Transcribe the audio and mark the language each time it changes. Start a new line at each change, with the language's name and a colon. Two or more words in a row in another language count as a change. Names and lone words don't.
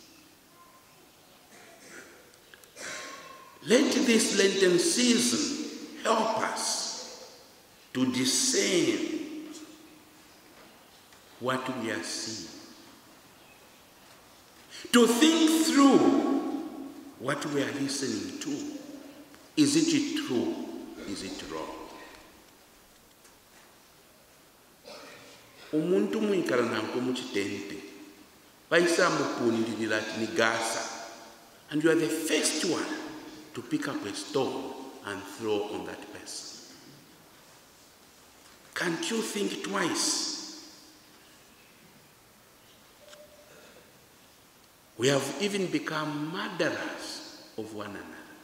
English: Let this Lenten season help us to discern what we are seeing, to think through what we are listening to. Is it true? Is it wrong?
Bemba: Umuntu mwikala nanko muchitente baisa mupundirira ati ni gasa,
English: and you are the first one to pick up a stone and throw on that person. Can't you think twice? We have even become murderers of one another.